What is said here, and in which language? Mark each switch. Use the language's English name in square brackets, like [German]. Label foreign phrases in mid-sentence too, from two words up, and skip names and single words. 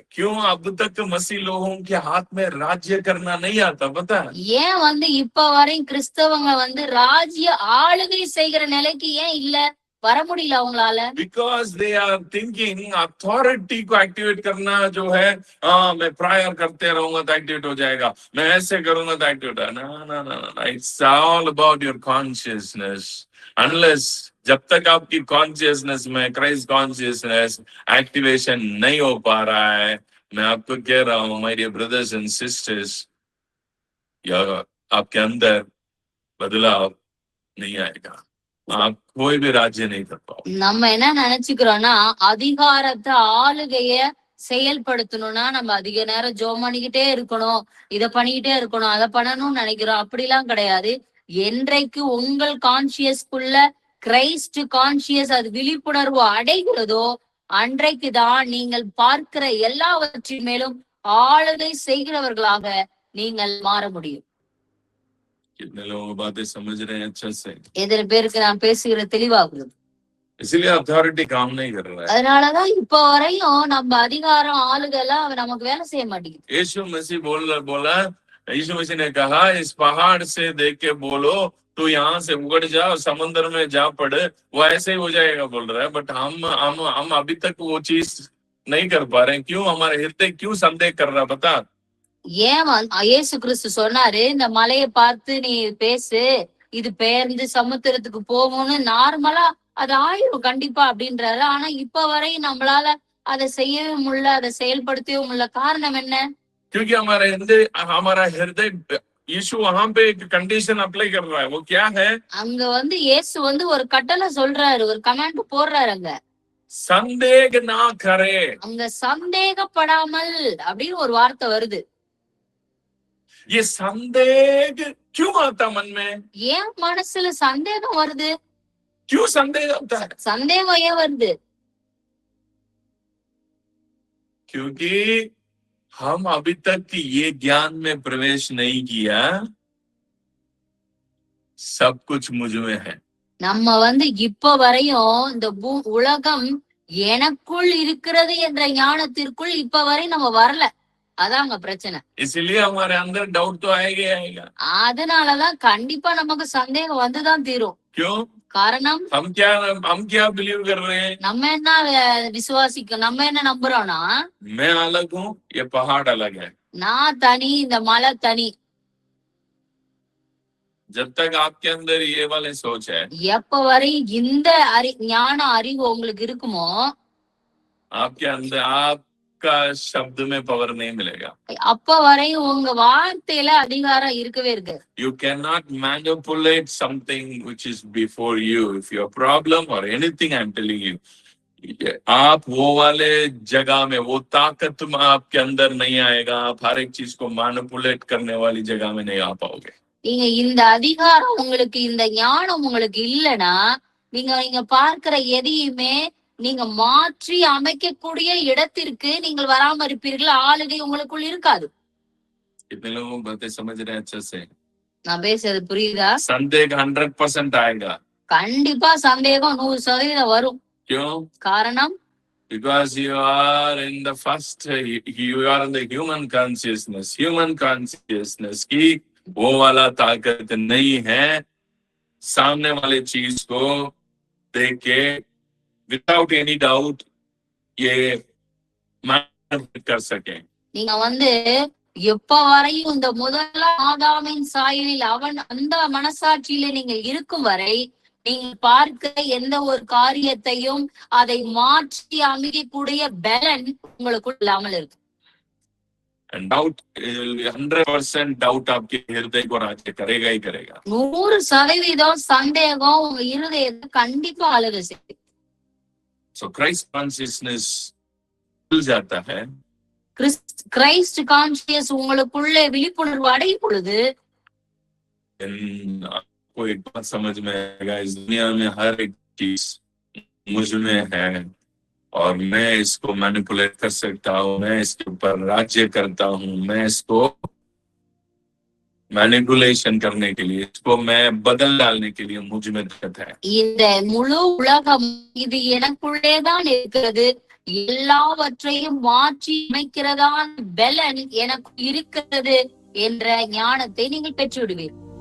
[Hindi] क्यों अब तक मसीह लोगों के हाथ में राज्य करना नहीं आता? पता? [Tamil] ஏன் இப்ப வரையும் கிறிஸ்தவங்க ராஜ்ய ஆளுகை செய்கிற நிலைக்கு ஏன் இல்ல, வர முடியல அவங்களால? [English] Because they are thinking authority [Hindi] को एक्टिवेट करना जो है, मैं प्रायर करते रहूंगा तो एक्टिवेट हो जाएगा, मैं ऐसे करूंगा तो एक्टिवेट है. ना, [English] it's all about your consciousness. [Hindi] Unless जब तक आपकी कॉन्शियसनेस में [English] Christ consciousness activation [Hindi] नहीं हो पा रहा है, मैं आपको कह रहा हूं [English] my dear brothers and sisters, [Hindi] आपके अंदर बदलाव नहीं आएगा, आप कोई भी राज्य नहीं कर पाओगे. [Tamil] நம்ம என்ன நினைச்சுக்கிறோம்னா, அதிகாரத்தை ஆளுகைய செயல்படுத்தணும்னா நம்ம அதிக நேரம் ஜெபம் பண்ணிக்கிட்டே இருக்கணும், இத பண்ணிக்கிட்டே இருக்கணும், அதை பண்ணணும்னு நினைக்கிறோம். அப்படிலாம் கிடையாது. என்றைக்கு உங்கள் கான்சியஸ்குள்ள [English] Christ conscious [Tamil] அது விழிப்புணர்வு அடைகிறதோ அன்றைக்குதான் நீங்கள் பார்க்கிற எல்லாவற்றின் மேலும் ஆளுகை செய்கிறவர்களாக நீங்கள் மாற முடியும். [Hindi] कितने लोग बातें समझ रहे हैं अच्छे से? [Tamil] எத்தனை பேருக்கு நான் பேசுகிற தெளிவாகுது? [Hindi] इसलिए अथॉरिटी काम नहीं कर रहा है. [Tamil] அதனாலதான் இப்ப வரையும் நம்ம அதிகாரம் ஆளுகை எல்லாம் நமக்கு வேலை செய்ய மாட்டேங்குது. [Hindi] यीशु मसीह बोला, यीशु मसीह ने कहा इस पहाड़ से देख के बोलो तू यहाँ से उगड़ जा और समुद्र में जा पड़, वो ऐसे ही हो जाएगा बोल रहा है। बट हम अभी तक वो चीज नहीं कर पा रहे हैं। क्यों? हमारे हृदय क्यों संदेह कर रहा, बता। [Tamil] ஏன் இயேசு கிறிஸ்து சொன்னாரு, இந்த மலையை பார்த்து நீ பேசு, இது பெயர்ந்து சமுத்திரத்துக்கு போகும்னு. நார்மலா அது ஆயிரும் கண்டிப்பா அப்படின்றாரு. ஆனா இப்ப வரை நம்மளால அதை செய்யவே முடியல, அதை செயல்படுத்தவே முடியல. காரணம் என்ன? [Hindi] क्योंकि हमारा हृदय यीशु वहां पे एक [English] condition apply [Hindi] कर रहा है। वो क्या है? [Tamil] அங்க இயேசு ஒரு கட்டளை சொல்றாரு, ஒரு கமாண்ட் போடுறாரு. அங்க [Hindi] संदेह ना करे, [Tamil] அங்க சந்தேகப்படாமல் அப்படின்னு ஒரு வார்த்தை வருது. [Hindi] ये संदेह क्यों आता मन में? [Tamil] ஏன் மனசுல சந்தேகம் வருது? [Hindi] क्यों संदेह आता है? [Tamil] சந்தேகம் ஏன் வருது? [Hindi] क्योंकि हम अभी तक ये ज्ञान में प्रवेश नहीं किया, सब कुछ मुझ में है। [Tamil] நம்ம இப்ப வரையும் இந்த உலகம் எனக்குள் இருக்கிறது என்ற ஞானத்திற்குள் இப்ப வரை நம்ம வரல. அதாங்க பிரச்சனை. [Hindi] इसलिए हमारे अंदर डाउट तो आएगा। [Tamil] அதனாலதான் கண்டிப்பா நமக்கு சந்தேகம் வந்துதான் தீரும். [Hindi] क्यों? [Tamil] காரணம், [Hindi] हम क्या बिलीव कर रहे हैं? [Tamil] நம்ம என்ன நம்ம என்ன நம்புறோம்னா, [Hindi] मैं अलग हूँ, ये पहाड़ अलग है। [Tamil] நான் தனி, இந்த மலை தனி. [Hindi] जब तक आपके अंदर ये वाले सोच है, [Tamil] எப்ப வரை இந்த ஞான அறிவு உங்களுக்கு இருக்குமோ, [Hindi] आपके अंदर आपका शब्द में पावर नहीं मिलेगा। [Tamil] அப்ப வரை உங்க வார்த்தையில அதிகாரம் இருக்கவே இருக்கு. [English] You cannot manipulate something which is before you. If your problem or anything, I'm telling you, [Hindi] आप वो वाले जगह में, वो ताकत में आपके अंदर नहीं आएगा। आप हर एक चीज को मैनिपुलेट करने वाली जगह में नहीं आ पाओगे। [Tamil] நீங்க இந்த அதிகாரம் உங்களுக்கு, இந்த ஞானம் உங்களுக்கு இல்லைன்னா, நீங்க பார்க்கிற எதையுமே நீங்க மாற்றி அமைக்கக்கூடிய இடத்திற்கு நீங்கள் வராம இருப்பீர்கள். ஆளுகை உங்களுக்குள் இருக்காது. [Hindi] कितने लोगों को बातें समझ रहे हैं अच्छे से? [Tamil] நான் பேசுறது புரியுதா? [Hindi] संदेह 100% आएगा। [Tamil] கண்டிப்பா சந்தேகம் 100% வரும். [Hindi] क्यों? [Tamil] காரணம், [English] Because you are in the human consciousness [Hindi] की वो वाला ताकत नहीं है सामने वाले चीज को देख के [English] without any doubt [Hindi] ये मैनिपुलेट कर सके। [Tamil] நீங்க எப்ப வரையும் இந்த முதலாம் ஆதாமின் சாயலில் அவன் அந்த மனசாட்சியில நீங்க இருக்கும் வரை, நீங்க பார்க்கிற எந்த ஒரு காரியத்தையும் அதை மாற்றி அமைக்கக்கூடிய பலன் உங்களுக்குள் இல்லாமல் இருக்கு. [English] And doubt, 100% doubt [Hindi] आपके हृदय को राज्य करेगा ही करेगा। [Tamil] 100% சந்தேகம் உங்க இருதயத்தை கண்டிப்பா ஆளுகை செய்யும். [English] So Christ consciousness [Hindi] खुल जाता है। [English] Christ conscious [Tamil] உங்களுக்குள்ளே விழிப்புணர்வு அடையும் பொழுது, [Hindi] आपको एक बात समझ में आएगा, इस दुनिया में हर एक चीज मुझ में है और मैं इसको मैनिपुलेट कर सकता हूँ, मैं इसके ऊपर राज्य करता हूँ, मैं इसको मैनिपुलेशन करने के लिए, इसको मैं बदल डालने के लिए मुझ में ताकत है। [Tamil] இந்த முழு உலகம் இது எனக்குள்ளேதான் இருக்கிறது, எல்லாவற்றையும் மாற்றி அமைக்கிறதான பலன் எனக்கு இருக்கிறது என்ற ஞானத்தை நீங்கள் பெற்று விடுவீர்கள்.